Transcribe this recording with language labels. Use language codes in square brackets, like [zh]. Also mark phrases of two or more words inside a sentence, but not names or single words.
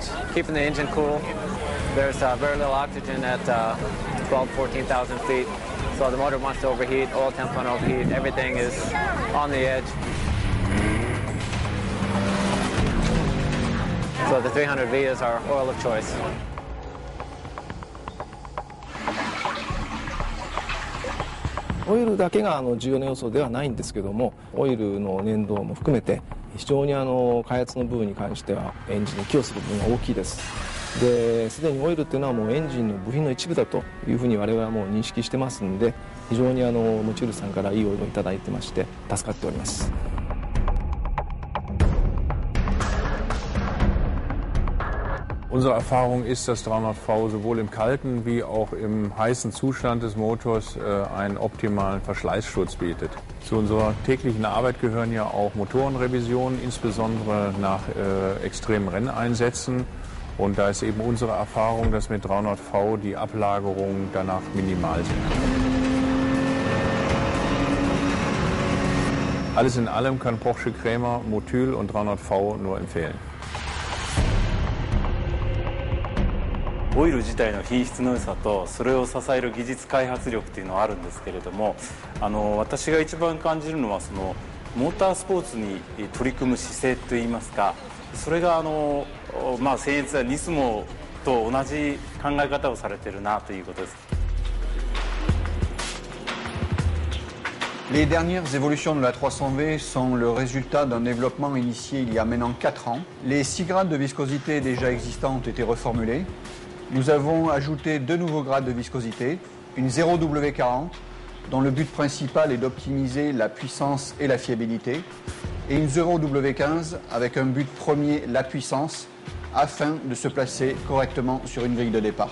[en] Keeping the engine cool. There's very little oxygen at 12,000, 14,000 feet. So the motor wants to overheat, oil temp wants to overheat, everything is on the edge. So the 300V is our oil of choice. [ja] オイルだけが重要な要素ではないんですけども、オイルの粘度も含めて非常に開発の部分に関してはエンジンに寄与する部分が大きいです。で、すでにオイルっていうのはもうエンジンの部品の一部だというふうに我々はもう認識してますんで、非常にモチュールさんからいいオイルをいただいてまして助かっております。 [de] Unsere Erfahrung ist, dass 300V sowohl im kalten wie auch im heißen Zustand des Motors einen optimalen Verschleißschutz bietet. Zu unserer täglichen Arbeit gehören ja auch Motorenrevisionen, insbesondere nach extremen Renneinsätzen. Und da ist eben unsere Erfahrung, dass mit 300V die Ablagerungen danach minimal sind. Alles in allem kann Porsche Cremer Motul und 300V nur empfehlen. [ja] オイル自体の品質の良さとそれを支える技術開発力っていうのはあるんですけれども、私が一番感じるのはそのモータースポーツに取り組む姿勢といいますか、それが僭越やニスモと同じ考え方をされてるなということです。 [fr] Les dernières évolutions de la 300V sont le résultat d'un développement initié il y a maintenant 4 ans. Les 6 grades de viscosité déjà existants ont été reformulés. Nous avons ajouté 2 nouveaux grades de viscosité, une 0W40 dont le but principal est d'optimiser la puissance et la fiabilité, et une 0W15 avec un but premier, la puissance, afin de se placer correctement sur une grille de départ.